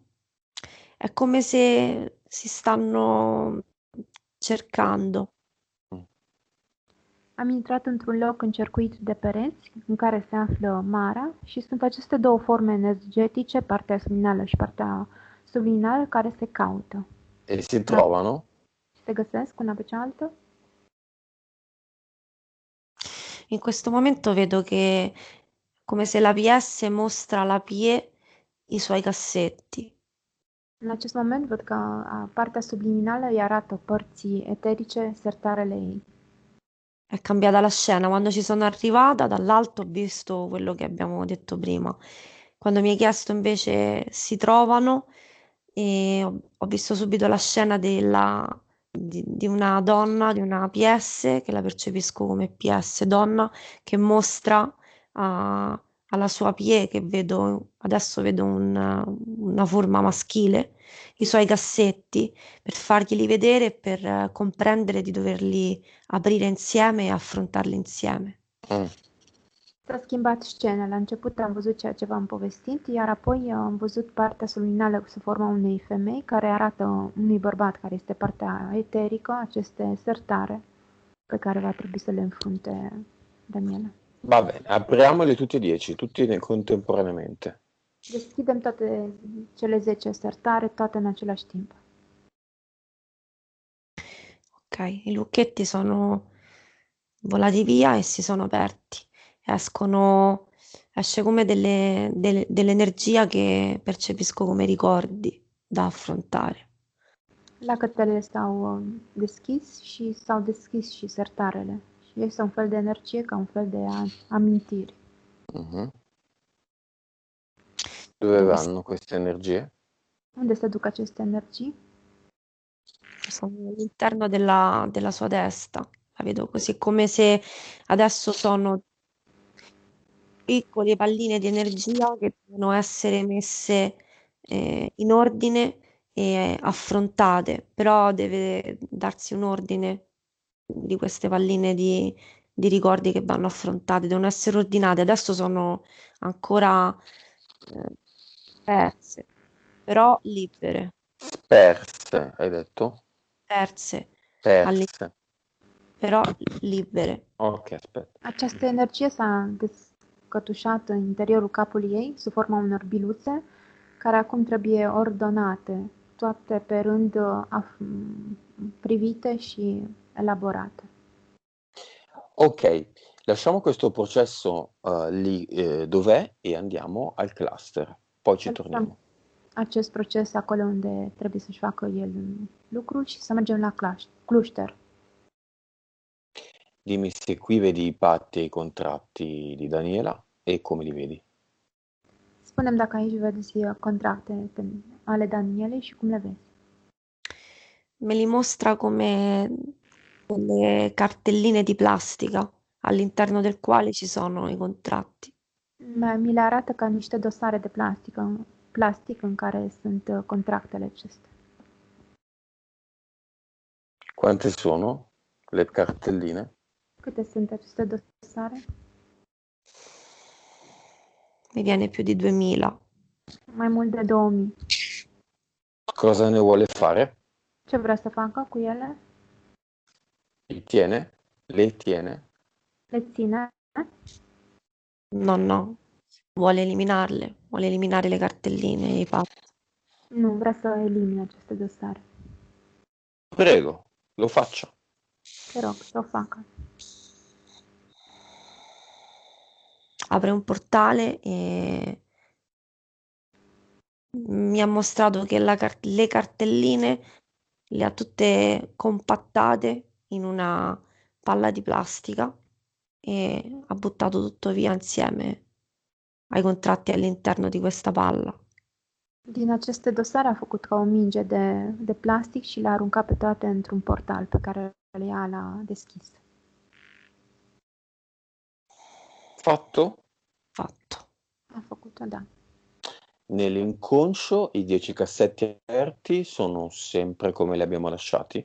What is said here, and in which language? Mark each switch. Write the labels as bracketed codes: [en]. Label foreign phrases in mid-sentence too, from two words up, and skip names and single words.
[it] È come se si stanno cercando. [ro] Am intrat într-un loc încercuit de pereți, în care se află marea, și sunt aceste două forme energetice, partea subliminală și partea subliminală, care se caută. [it] E si trovano? [ro] Se găsesc una pe cealaltă? [it] In questo momento vedo che come se la PS mostra alla PE i suoi cassetti. [ro] În acest moment văd că partea subliminală îi arată părții eterice sertarele ei. [it] È cambiata la scena. Quando ci sono arrivata dall'alto ho visto quello che abbiamo detto prima. Quando mi hai chiesto invece si trovano e ho visto subito la scena di una donna, di una PS, che la percepisco come PS donna, che mostra alla sua PE, che vedo, adesso vedo una forma maschile, i suoi cassetti, per farglieli vedere e per comprendere di doverli aprire insieme e affrontarli insieme. [ro] S-a schimbat scena. La început am văzut ceea ce v-am povestit, iar apoi am văzut partea subliminală sub forma unei femei care arată unui bărbat care este partea eterică, aceste sertare pe care va trebui să le înfrunte Daniela. [it] Va bene, apriamoli tutti e 10, tutti contemporaneamente. [ro] Deschidem toate cele 10 sertare, toate în același timp. [it] Ok, i lucchetti sono volati via e si sono aperti. Esce come dell'energia che percepisco come ricordi da affrontare. [ro] Lacătele s-au deschis și s-au deschis și sertarele. Și este un fel de energie ca un fel de amintiri. [it] Dove vanno queste energie? [ro] Unde se duc aceste energii? [it] Sono all'interno della sua testa. La vedo così, come se adesso sono piccole palline di energia che devono essere messe in ordine e affrontate, però deve darsi un ordine di queste palline di ricordi che vanno affrontate, devono essere ordinate. Adesso sono ancora perse, però libere. Perse, hai detto? Perse, Perse. però libere. Ok, aspetta. [ro] Această energie s-a descătușat în interiorul capului ei, sub forma unor biluțe, care acum trebuie ordonate, toate pe rând privite și elaborate. [it] Ok, lasciamo questo processo lì dov'è e andiamo al cluster. Poi ci torniamo. [ro] Acest proces acolo unde trebuie să-și facă el lucrul și să mergem la cluster. [it] Dimmi se qui vedi i patti e i contratti di Daniela e come li vedi. [ro] Spune-mi dacă aici vezi contracte ale Danielei și cum le vezi. [it] Me li mostra come delle cartelline di plastica all'interno del quale ci sono i contratti. [ro] Mi le arată ca niște dosare de plastic în care sunt contractele acestea. [it] Quante sono le cartelline? [ro] Câte sunt aceste dosare? [it] Mi viene più di 2000. [ro] Mai mult de 2000. [it] Cosa ne vuole fare? [ro] Ce vrea să facă cu ele? [it] Li tiene? Le tiene? [ro] Le ține? [it] No, vuole eliminarle, vuole eliminare le cartelline e i patti. [ro] Nu, vrea să elimine aceste dosare. [it] Prego, lo faccia. [ro] Te rog, să o facă. [it] Apre un portale e mi ha mostrato che le cartelline le ha tutte compattate in una palla di plastica e ha buttato tutto via insieme ai contratti all'interno di questa palla. [ro] Din aceste dosare a făcut ca o minge de plastic și le-a aruncat pe toate într-un portal pe care ea l-a deschis. [it] Fatto? Fatto. [ro] A făcut-o, da. [it] Nell'inconscio i 10 cassetti aperti sono sempre come li abbiamo lasciati?